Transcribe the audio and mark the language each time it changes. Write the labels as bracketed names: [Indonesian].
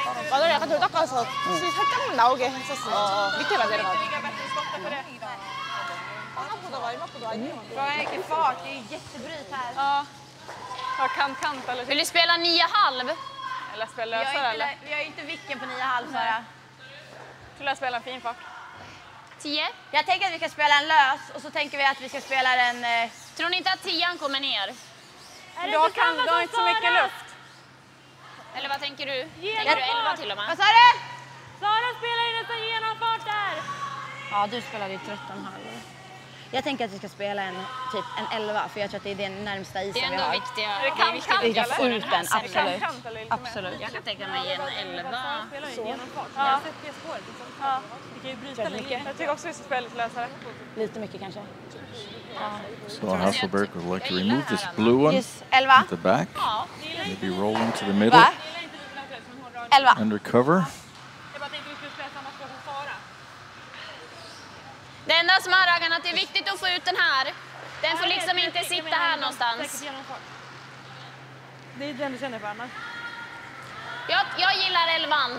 [Korean] 맞아, 약간 덜 닦아서 살짝만 나오게 했었어. 밑에가 내려가고. 생각보다 마지막보다 아니야. [Swedish] Vilken fart, det är ju jättebryt här. Ja, kant eller Vill du spela 9,5? Eller spela lösare eller? Vi har ju inte vicken på 9,5 Sara. Skulle jag spela en fin fart? 10? Jag tänker att vi ska spela en lös och så tänker vi att vi ska spela en... Tror ni inte att 10 kommer ner? Då kan du inte så mycket luft. Eller vad tänker du? Tänker du 11 till och med? Vad sa du? Sara spelar ju nästan genomfart där. Ja, du spelade ju 13,5. Jag tänker att vi ska spela en 11, för jag tror att det är den närmsta isen vi har. Det är ändå viktiga. Är det kant, Vi kan eller? få ut den, absolut. Absolut. Jag kan tänka mig en 11. Ja. Ja. Vi kan ju bryta lite. Jag tycker också vi ska spela lite lösare. Lite mycket kanske. [English] So Hasselbirg would like to remove this blue one Yes, 11. at the back. Maybe roll into the middle. [Swedish] Va? 11. [English] Under cover. [Swedish] Jag bara tänkte att vi skulle spela samma spel som Sara. Det enda som är Raggan, att det är viktigt att få ut den här. Den får liksom inte sitta här någonstans. Det är den du känner för, Anna. Jag gillar 11.